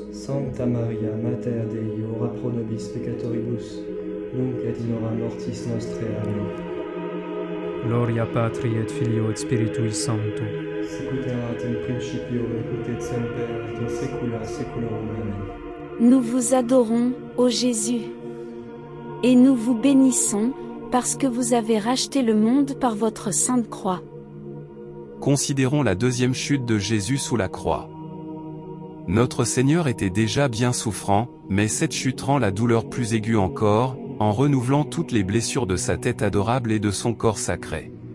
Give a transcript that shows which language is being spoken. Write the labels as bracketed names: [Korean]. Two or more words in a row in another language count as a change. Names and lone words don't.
[Latin] Sancta Maria, Mater Dei, ora pro nobis peccatoribus, nunc et in hora mortis nostrae. Amen. Gloria Patri et Filio et Spiritui Sancto. Sicut erat in principio, et nunc et semper, et in saecula saeculorum. Amen. [French] Nous vous adorons, ô Jésus. Et nous vous bénissons, parce que vous avez racheté le monde par votre sainte croix. Considérons la deuxième chute de Jésus sous la croix. Notre Seigneur était déjà bien souffrant, mais cette chute rend la douleur plus aiguë encore, en renouvelant toutes les blessures de sa tête adorable et de son corps sacré.